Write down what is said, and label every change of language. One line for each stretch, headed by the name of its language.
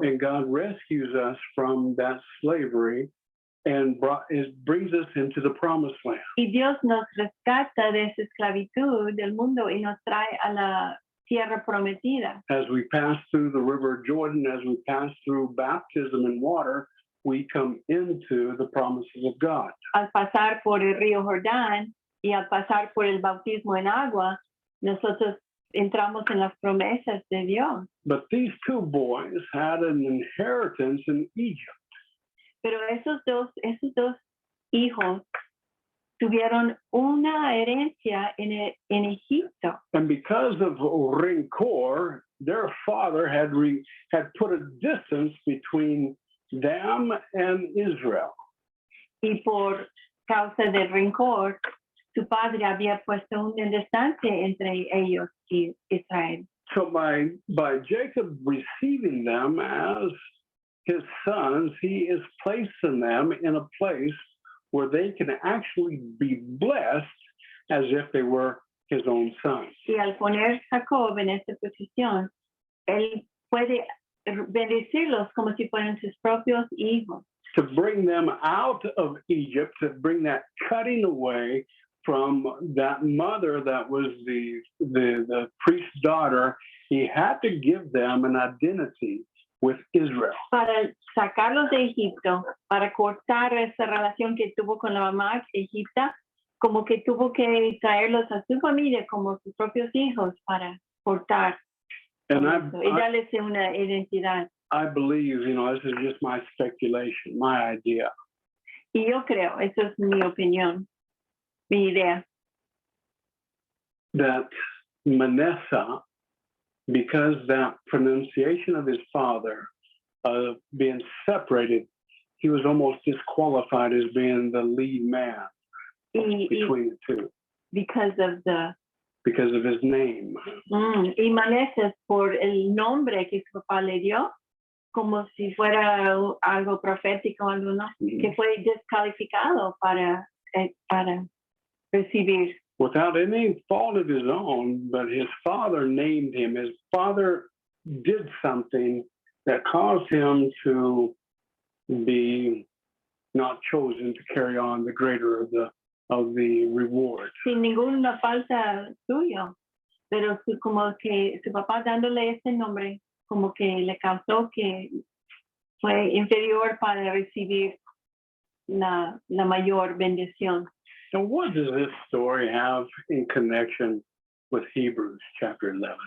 English: And God rescues us from that slavery and brings us into the promised land.
Spanish: Y Dios nos rescata de esa esclavitud del mundo y nos trae a la tierra prometida.
English: As we pass through the river Jordan, as we pass through baptism in water, we come into the promises of God.
Spanish: Al pasar por el río Jordán y al pasar por el bautismo en agua, nosotros entramos en las promesas de Dios.
English: But these two boys had an inheritance in Egypt.
Spanish: Pero esos dos hijos tuvieron una herencia en Egipto.
English: And because of Rincor, their father had put a distance between them and Israel.
Spanish: Y por causa del rencor, su padre había puesto una distancia entre ellos y Israel.
English: So by Jacob receiving them as his sons, he is placing them in a place where they can actually be blessed as if they were his own sons.
Spanish: Y al poner Jacob en esta posición, él puede bendecirlos como si fueran sus propios hijos.
English: To bring them out of Egypt, to bring that cutting away from that mother that was the priest's daughter, he had to give them an identity with Israel.
Spanish: Para sacarlos de Egipto, para cortar esa relación que tuvo con la mamá egipta, como que tuvo que traerlos a su familia como sus propios hijos para cortar
English: And
Spanish: eso, y darles una identidad.
English: I believe, this is just my speculation, my idea,
Spanish: Y yo creo, eso es mi opinión, mi idea,
English: that Manasseh, because that pronunciation of his father being separated, he was almost disqualified as being the lead man between the two because of his name.
Spanish: Y Manasseh, por el nombre que su papá le dio, como si fuera algo profético, algo, ¿no? Que fue descalificado para recibir.
English: Without any fault of his own, but his father named him. His father did something that caused him to be not chosen to carry on the greater of the reward.
Spanish: Sin ninguna falta suyo, pero como que su papá dándole ese nombre, como que le causó que fue inferior para recibir la mayor bendición.
English: So what does this story have in connection with Hebrews chapter 11?